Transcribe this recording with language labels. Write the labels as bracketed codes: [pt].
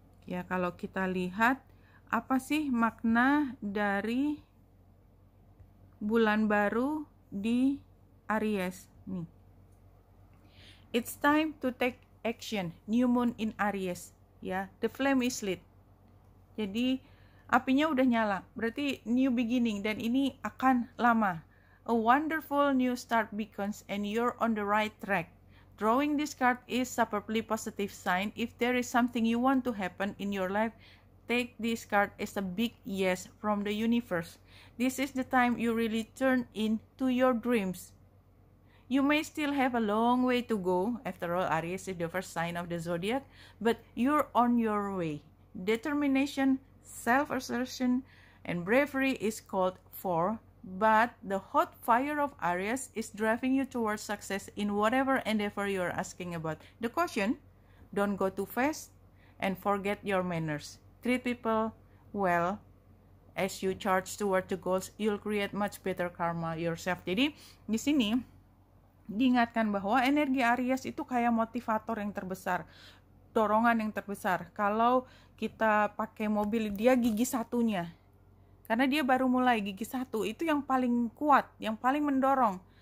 [id] Ya, kalau kita lihat apa sih makna dari bulan baru di Aries nih. [en] It's time to take action. New moon in Aries, ya. The flame is lit. [id] Jadi apinya udah nyala. Berarti new beginning dan ini akan lama. [en] A wonderful new start beacons and you're on the right track. Drawing this card is superbly positive sign. If there is something you want to happen in your life, take this card as a big yes from the universe. This is the time you really turn into your dreams. You may still have a long way to go. After all, Aries is the first sign of the zodiac, but you're on your way. Determination, self-assertion, and bravery is called for, but the hot fire of Aries is driving you towards success in whatever endeavor you're asking about. The caution, don't go too fast and forget your manners. Treat people well. As you charge toward the goals, you'll create much better karma yourself. [id] Jadi di sini diingatkan bahwa energi Aries itu kayak motivator yang terbesar, dorongan yang terbesar. Kalau kita pakai mobil, dia gigi satunya. Karena dia baru mulai, gigi satu itu yang paling kuat, yang paling mendorong.